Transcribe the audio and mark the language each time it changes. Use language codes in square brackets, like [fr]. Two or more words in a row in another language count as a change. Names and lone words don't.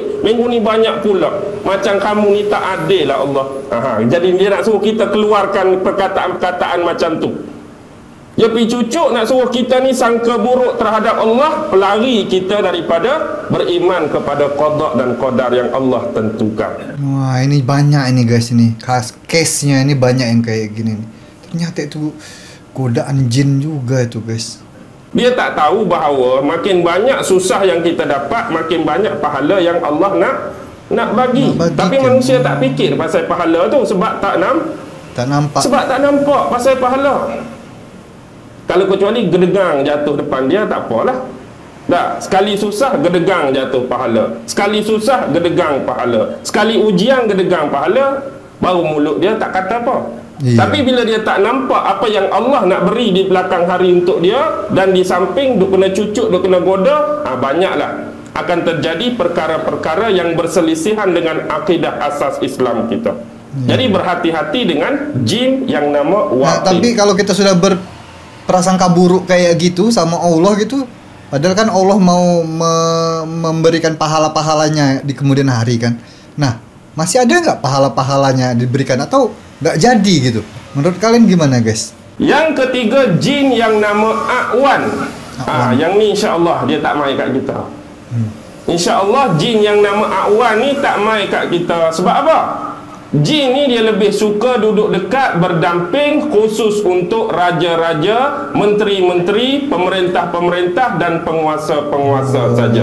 [ms] Minggu ni banyak pula. Macam kamu ni tak adil lah Allah. Jadi dia nak suruh kita keluarkan perkataan-perkataan macam tu. Dia pergi cucuk nak suruh kita ni sangka buruk terhadap Allah, pelari kita daripada beriman kepada qada dan qadar yang Allah tentukan. [id] Wah, ini banyak ini guys ini. Case-nya ini banyak yang kayak gini nih. Ternyata itu godaan jin juga itu guys. [ms] Dia tak tahu bahawa makin banyak susah yang kita dapat, makin banyak pahala yang Allah nak bagi. Tapi manusia tak fikir pasal pahala tu sebab tak nampak. Sebab tak nampak pasal pahala. Kalau kecuali gedegang jatuh depan dia, tak apalah. Tak, sekali susah gedegang jatuh pahala. Sekali susah gedegang pahala. Sekali ujian gedegang pahala, baru mulut dia tak kata apa. Tapi bila dia tak nampak apa yang Allah nak beri di belakang hari untuk dia, dan di samping duk kena cucuk, duk kena goda, banyaklah akan terjadi perkara-perkara yang berselisihan dengan akidah asas Islam kita. Jadi berhati-hati dengan jin yang nama waqi. [id] Tapi kalau kita sudah berprasangka buruk kayak gitu sama Allah gitu, padahal kan Allah mau memberikan pahala-pahalanya di kemudian hari kan. Nah, masih ada nggak pahala-pahalanya diberikan atau nggak jadi gitu? Menurut kalian gimana guys? [ms] Yang ketiga, jin yang nama A'wan. Yang ni insya-Allah dia tak mai kat kita. InsyaAllah jin yang nama A'wan ni tak mai kat kita. Sebab apa? Jin ni dia lebih suka duduk dekat, berdamping khusus untuk raja-raja, menteri-menteri, pemerintah-pemerintah dan penguasa-penguasa saja.